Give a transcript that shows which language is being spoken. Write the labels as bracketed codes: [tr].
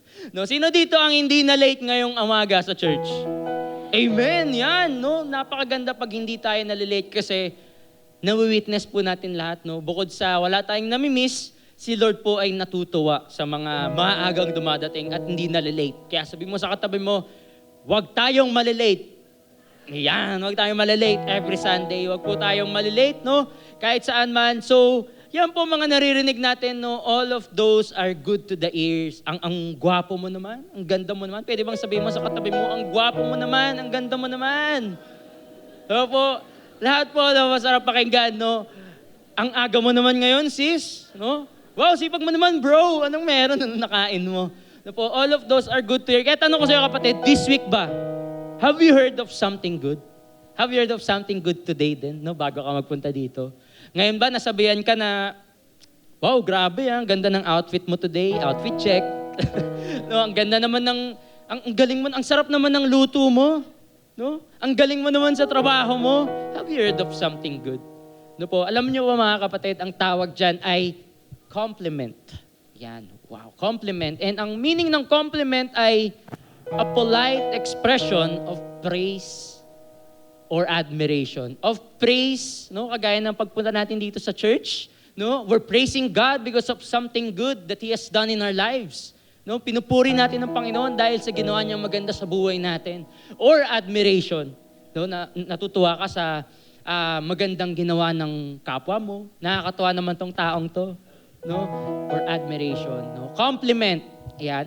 [tl] No, sino dito ang hindi na late ngayong umaga sa church? Amen, yan, no? Napakaganda pag hindi tayo nalilate kasi nawi-witness po natin lahat, no? Bukod sa wala tayong namimiss, si Lord po ay natutuwa sa mga maagang dumadating at hindi nalilate. Kaya sabi mo sa katabi mo, huwag tayong malilate. Yan, huwag tayong malilate every Sunday. Huwag po tayong malilate, no? Kahit saan man. [en] So, yan po mga naririnig natin, no? All of those are good to the ears. [tl] Ang gwapo mo naman, ang ganda mo naman. Pwede bang sabihin mo sa katabi mo, ang gwapo mo naman, ang ganda mo naman. So po, lahat po, no, masarap pakinggan, no? Ang aga mo naman ngayon, sis, no? Wow, sipag mo naman, bro. Anong meron? Anong nakain mo? No po, all of those are good to hear. Kaya tanong ko sa iyo, kapatid, this week ba? [en] Have you heard of something good? Have you heard of something good today din, no? [tl] Bago ka magpunta dito. Ngayon ba, nasabihan ka na, wow, grabe, ang ganda ng outfit mo today. Outfit check. No, ang ganda naman ang galing mo, ang sarap naman ng luto mo. No? Ang galing mo naman sa trabaho mo. [en] Have you heard of something good? [tl] No po, alam niyo ba mga kapatid, ang tawag dyan ay compliment. [en] Yan, wow, compliment. And ang meaning ng compliment ay a polite expression of praise or admiration. Of praise, no? [tl] Kagaya ng pagpunta natin dito sa church, no? [en] We're praising God because of something good that He has done in our lives. [tl] No? Pinupuri natin ang Panginoon dahil sa ginawa niyang maganda sa buhay natin. Or admiration, no? Natutuwa ka sa magandang ginawa ng kapwa mo. Nakakatuwa naman tong taong to, no? Or admiration, no? Compliment. Yan.